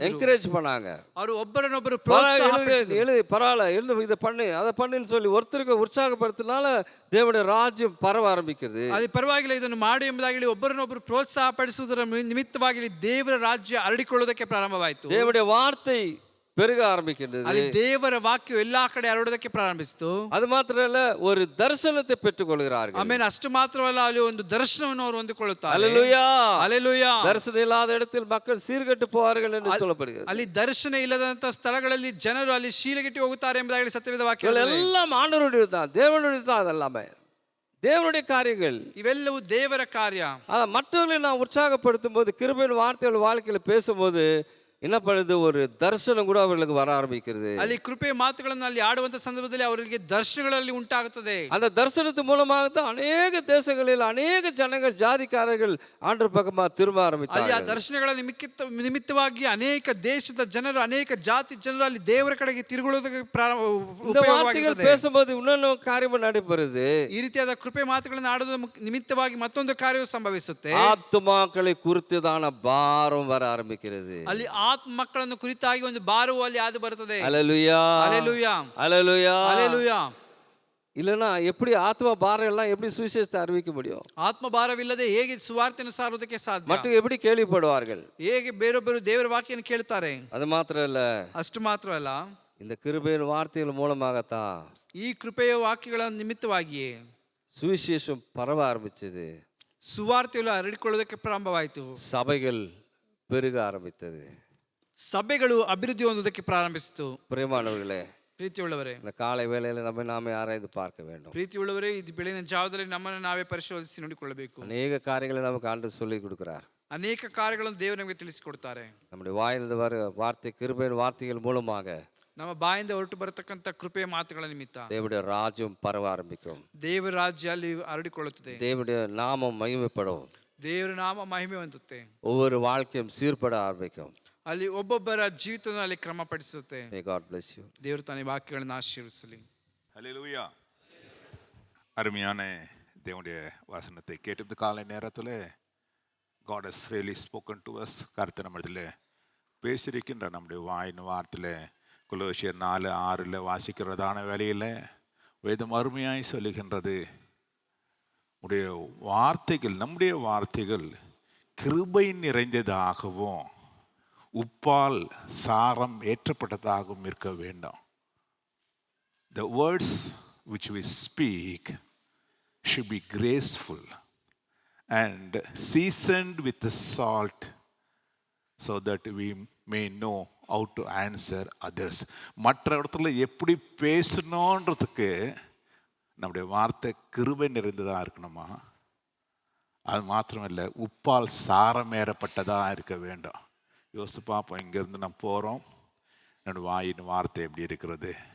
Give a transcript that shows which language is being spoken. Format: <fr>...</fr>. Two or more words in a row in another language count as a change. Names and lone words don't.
<ta>என்கரேஜ் பண்ணாங்க.</ta> <kn>ಅವರು ಒಬ್ಬರನ್ನೊಬ್ಬರು ಪ್ರೋತ್ಸಾಹಪಡಿಸಿದರು.</kn> <ta>எழுது பரவாயில்ல, எழுது, இதை பண்ணு, அதை பண்ணுன்னு சொல்லி ஒருத்தருக்கு உற்சாகப்படுத்தினால தேவனுடைய ராஜ்யம் பரவ ஆரம்பிக்கிறது.</ta> <kn>ಅಲ್ಲಿ ಪರವಾಗಿಲ್ಲ, ಇದನ್ನು ಮಾಡು ಎಂಬುದಾಗಿ ಒಬ್ಬರನ್ನೊಬ್ಬರು ಪ್ರೋತ್ಸಾಹ ಪಡಿಸುವುದರ ನಿಮಿತ್ತವಾಗಿ ದೇವರ ರಾಜ್ಯ ಹರಡಿಕೊಳ್ಳುವುದಕ್ಕೆ ಪ್ರಾರಂಭವಾಯಿತು.</kn> <ta>தேவனுடைய வார்த்தை பெருக ஆரம்பிக்கின்றது.</ta> <kn>ಅಲ್ಲಿ ದೇವರ ವಾಕ್ಯವು ಎಲ್ಲಾ ಕಡೆ ಹರಡುವುದಕ್ಕೆ ಪ್ರಾರಂಭಿಸಿತು.</kn> <ta>அது மாத்திரம் இல்ல, ஒரு தரிசனத்தை பெற்றுக் கொள்கிறார்கள்.</ta> <kn>ಆಮೇಲೆ ಅಷ್ಟು ಮಾತ್ರವಲ್ಲ, ಅಲ್ಲಿ ಒಂದು ದರ್ಶನವನ್ನು ಅವರು ಹೊಂದಿಕೊಳ್ಳುತ್ತಾರೆ.</kn> <ta>அல்லேலூயா,</ta> <kn>ಹಲ್ಲೆಲೂಯಾ.</kn> <ta>தரிசனம் இல்லாத இடத்தில் மக்கள் சீர்கெட்டு போவார்கள் என்று சொல்லப்படுகிறது.</ta> <kn>ಅಲ್ಲಿ ದರ್ಶನ ಇಲ್ಲದಂತ ಸ್ಥಳಗಳಲ್ಲಿ ಜನರು ಅಲ್ಲಿ ಶೀಲಗೆಟ್ಟಿ ಹೋಗುತ್ತಾರೆ ಎಂಬುದಾಗಿ ಸತ್ಯವೇದ ವಾಕ್ಯ.</kn> <ta>எல்லாம் ஆண்டவருடைய தான், தேவனுடைய தான். அதெல்லாமே தேவனுடைய காரியங்கள்.</ta> <kn>ಇವೆಲ್ಲವೂ ದೇವರ ಕಾರ್ಯ.</kn> <ta>மற்றவர்களை நான் உற்சாகப்படுத்தும் போது, கிருபையின் வார்த்தைகள் வாழ்க்கையில பேசும்போது என்ன பண்ணுது, ஒரு தரிசனம் கூட அவர்களுக்கு வர ஆரம்பிக்கிறது.</ta> <kn>ಅಲ್ಲಿ ಕೃಪೆಯ ಮಾತುಗಳನ್ನು ಅಲ್ಲಿ ಆಡುವಂತ ಸಂದರ್ಭದಲ್ಲಿ ಅವರಿಗೆ ದರ್ಶನಗಳಲ್ಲಿ ಉಂಟಾಗುತ್ತದೆ.</kn> <ta>அந்த தரிசனத்து மூலமாக தான் அநேக தேசங்களில் அநேக ஜனங்கள், ஜாதிக்காரர்கள் ஆண்டவர் பக்கமா திரும்ப</ta> <kn>ಅಲ್ಲಿ ಆ</kn> <ta>ஆரம்பித்தார்கள்.</ta> <kn>ದರ್ಶನಗಳ ನಿಮಿತ್ತವಾಗಿ ಅನೇಕ ದೇಶದ ಜನರು, ಅನೇಕ ಜಾತಿ ಜನರು ಅಲ್ಲಿ ದೇವರ ಕಡೆಗೆ ತಿರುಗುವುದಕ್ಕೆ</kn> <ta>இந்த வார்த்தைகள் பேசும்போது இன்னொன்று காரியம் நடைபெறுது.</ta> <kn>ಈ ರೀತಿಯಾದ ಕೃಪೆ ಮಾತುಗಳನ್ನು ಆಡುವುದರ ನಿಮಿತ್ತವಾಗಿ ಮತ್ತೊಂದು ಕಾರ್ಯವು ಸಂಭವಿಸುತ್ತೆ.</kn> <ta>ஆத்துமாக்களை குறித்துதான பாரம் வர ஆரம்பிக்கிறது.</ta> <kn>ಅಲ್ಲಿ ಆತ್ಮ ಮಕ್ಕಳನ್ನು ಕುರಿತಾಗಿ ಒಂದು ಭಾರವು ಅಲ್ಲಿ ಆದು ಬರುತ್ತದೆ.</kn> <ta>அல்லேலூயா,</ta> <kn>ಹಲ್ಲೆಲೂಯಾ,</kn> <ta>அல்லேலூயா.</ta> <kn>ಹಲ್ಲೆಲೂಯಾ.</kn> <ta>இல்லைன்னா எப்படி ஆத்ம பாரம் எல்லாம் எப்படி சுவிசேஷத்தை அறிவிக்க முடியும்?</ta> <kn>ಆತ್ಮ ಭಾರವಿಲ್ಲದೆ ಹೇಗೆ ಸುವಾರ್ತೆಯನ್ನು ಸಾರುವುದಕ್ಕೆ ಸಾಧ್ಯ?</kn> <ta>ಮತ್ತು எப்படி ಕೇಳಿಪಡುவார்கள்?</ta> <kn>ಹೇಗೆ ಬೇರೊಬ್ಬರು ದೇವರ ವಾಕ್ಯವನ್ನು ಕೇಳ್ತಾರೆ?</kn> <ta>அது மாத்திரம் இல்ல,</ta> <kn>ಅಷ್ಟು ಮಾತ್ರವಲ್ಲ,</kn> <ta>இந்த கிருபையின் வார்த்தைகள் மூலமாகத்தான்</ta> <kn>ಈ ಕೃಪೆಯ ವಾಕ್ಯಗಳ ನಿಮಿತ್ತವಾಗಿಯೇ</kn> <ta>சுவிசேஷம் பரவ ஆரம்பிச்சது.</ta> <kn>ಸುವಾರ್ತೆಯನ್ನು ಹರಡಿಕೊಳ್ಳುವುದಕ್ಕೆ ಪ್ರಾರಂಭವಾಯಿತು.</kn> <ta>சபைகள் பெருக ஆரம்பித்தது.</ta> <kn>ಸಭೆಗಳು ಅಭಿವೃದ್ಧಿ ಹೊಂದುವುದಕ್ಕೆ ಪ್ರಾರಂಭಿಸಿತು.</kn> <ta>பிரியமானவர்களே,</ta> <kn>ಪ್ರೀತಿಯುಳ್ಳವರೇ,</kn> <ta>இந்த காலை வேளையில நாமே ஆராய்ந்து பார்க்க வேண்டும்.</ta> <kn>ಪ್ರೀತಿಯುಳ್ಳವರೇ, ಇದು ಬೆಳಗಿನ ಜಾವದಲ್ಲಿ ನಮ್ಮನ್ನು ನಾವೇ ಪರಿಶೋಧಿಸಿ ನೋಡಿಕೊಳ್ಳಬೇಕು.</kn> <ta>அநேக காரியங்களை நமக்கு ஆண்டு சொல்லி கொடுக்கிறார்.</ta> <kn>ಅನೇಕ ಕಾರ್ಯಗಳನ್ನು ದೇವರು ನಮಗೆ ತಿಳಿಸಿಕೊಡ್ತಾರೆ.</kn> <ta>நம்முடைய வாயிலிருந்து வர வார்த்தை, கிருபையின் வார்த்தைகள் மூலமாக</ta> <kn>ನಮ್ಮ ಬಾಯಿಂದ ಹೊರಟು ಬರತಕ್ಕಂತ ಕೃಪೆಯ ಮಾತುಗಳ ನಿಮಿತ್ತ</kn> <ta>தேவனுடைய ராஜ்யம் பரவ ஆரம்பிக்கும்.</ta> <kn>ದೇವರ ರಾಜ್ಯ ಅಲ್ಲಿ ಹರಡಿಕೊಳ್ಳುತ್ತದೆ.</kn> <ta>தேவனுடைய நாமம் மகிமைப்படும்.</ta> <kn>ದೇವರ ನಾಮ ಮಹಿಮೆ ಹೊಂದುತ್ತೆ.</kn> <ta>ஒவ்வொரு வாழ்க்கையும் சீர்பட ஆரம்பிக்கும்.</ta> <kn>ಅಲ್ಲಿ ಒಬ್ಬೊಬ್ಬರ ಜೀವಿತವನ್ನು ಅಲ್ಲಿ ಕ್ರಮಪಡಿಸುತ್ತೆ.</kn> <en>May God bless you.</en> <kn>ದೇವರು ತಾನೇ ವಾಕ್ಯಗಳನ್ನು ಆಶೀರ್ವದಿಸಲಿ.</kn> <ta>ஹல்லேலூயா. அருமையான தேவனுடைய வசனத்தை கேட்டு காலை நேரத்தில்</ta> <en>God has really spoken to us.</en> <ta>கர்த்தர் நம்மிடத்தில் பேசியிருக்கின்ற நம்முடைய வாயின் வார்த்தையில் கொலோசியர் 4:6 வாசிக்கிறதான வேலையில் வேதம் அருமையாய் சொல்லுகின்றது, உடைய வார்த்தைகள், நம்முடைய வார்த்தைகள் கிருபை நிறைந்ததாகவும் உப்பால் சாரம் ஏற்றப்பட்டதாகவும் இருக்க வேண்டும்.</ta> <en>The words which we speak should be graceful and seasoned with the salt so that we may know how to answer others.</en> <ta>மற்ற இடத்துல எப்படி பேசணுன்றதுக்கு நம்முடைய வார்த்தை கிருபை நிறைந்ததாக இருக்கணுமா? அது மாத்திரமில்லை, உப்பால் சாரமேறப்பட்டதாக இருக்க வேண்டும். யோசித்து பார்ப்போம், இங்கேருந்து நம்ம போகிறோம், என்னோடய வாயின் வார்த்தை எப்படி இருக்கிறது?</ta>